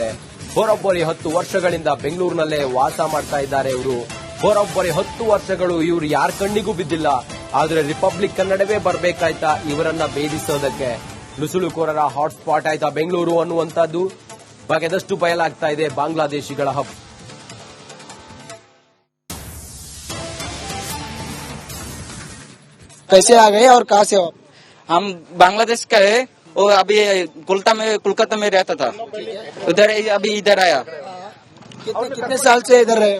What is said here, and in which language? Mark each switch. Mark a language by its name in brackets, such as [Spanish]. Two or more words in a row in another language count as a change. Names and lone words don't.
[Kannada] ಬರೋಬ್ಬರಿ 10 ವರ್ಷಗಳಿಂದ ಬೆಂಗಳೂರಿನಲ್ಲೇ ವಾಸ ಮಾಡ್ತಾ ಇದ್ದಾರೆ ಇವರು. ಬರೋಬ್ಬರಿ 10 ವರ್ಷಗಳು ಇವರು ಯಾರ ಕಣ್ಣಿಗೂ ಬಿದ್ದಿಲ್ಲ. ಆದ್ರೆ ರಿಪಬ್ಲಿಕ್ ಕನ್ನಡವೇ ಬರ್ಬೇಕಾಯ್ತಾ ಇವರನ್ನ ಭೇದಿಸೋದಕ್ಕೆ? ನುಸುಳುಕೋರರ ಹಾಟ್ಸ್ಪಾಟ್ ಆಯ್ತಾ ಬೆಂಗಳೂರು ಅನ್ನುವಂಥದ್ದು ಬಗೆದಷ್ಟು ಬಯಲಾಗ್ತಾ ಇದೆ ಬಾಂಗ್ಲಾದೇಶಿಗಳ ಹಬ್. [Hindi] कैसे आ गए और कहाँ से हो? हम बांग्लादेश का है। वो अभी कोलकाता में रहता था, उधर अभी इधर आया। कितने साल से इधर रहे हो?